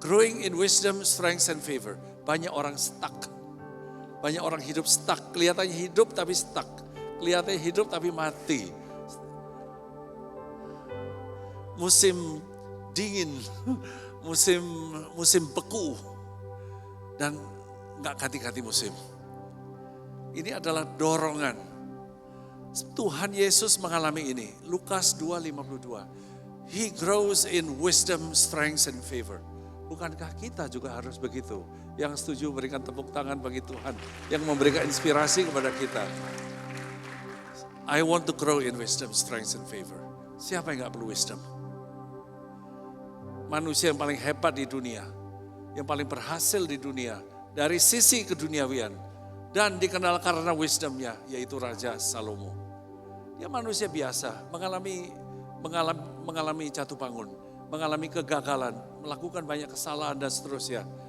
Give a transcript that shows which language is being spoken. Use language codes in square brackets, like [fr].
[en] Growing in wisdom, strength and favor. [id] Banyak orang stuck. Banyak orang hidup stuck. Kelihatannya hidup tapi stuck. Kelihatannya hidup tapi mati. Musim dingin. Musim beku dan nggak ganti-ganti musim. Ini adalah dorongan. Tuhan Yesus mengalami ini. Lukas 2:52. [en] He grows in wisdom, strength, and favor. [id] Bukankah kita juga harus begitu? Yang setuju berikan tepuk tangan bagi Tuhan. Yang memberikan inspirasi kepada kita. [en] I want to grow in wisdom, strength, and favor. [id] Siapa yang gak perlu wisdom? Manusia yang paling hebat di dunia, yang paling berhasil di dunia, dari sisi keduniawian, dan dikenal karena wisdomnya, yaitu Raja Salomo. Dia manusia biasa, mengalami jatuh bangun, mengalami kegagalan, melakukan banyak kesalahan dan seterusnya.